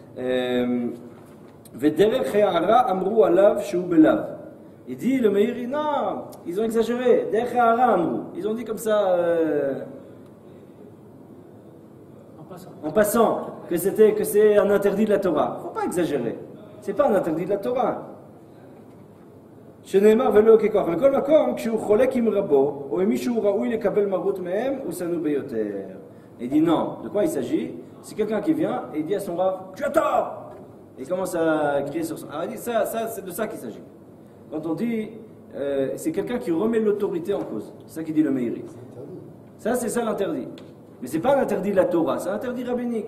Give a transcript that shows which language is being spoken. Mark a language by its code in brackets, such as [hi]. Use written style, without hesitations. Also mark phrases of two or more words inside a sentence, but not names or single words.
[fr] Il dit, le Meiri, non, ils ont exagéré. Ils ont dit comme ça, en passant, que c'est un interdit de la Torah. Il ne faut pas exagérer. Ce n'est pas un interdit de la Torah. [he] שנאמר ולא ככוח, בכל מקום כשהוא חולק עם רבו או עם מישהו ראוי לקבל מרות מהם הוא שנוא ביותר. [fr] Il dit non, de quoi il s'agit? C'est quelqu'un qui vient et il dit à son rav, tu as tort! Et il commence à crier sur son... Alors il dit, ça c'est de ça qu'il s'agit. Quand on dit, c'est quelqu'un qui remet l'autorité en cause. C'est ça qu'il dit le Meiri. Ça c'est ça l'interdit. Mais c'est pas l'interdit de la Torah, c'est un interdit rabbinique.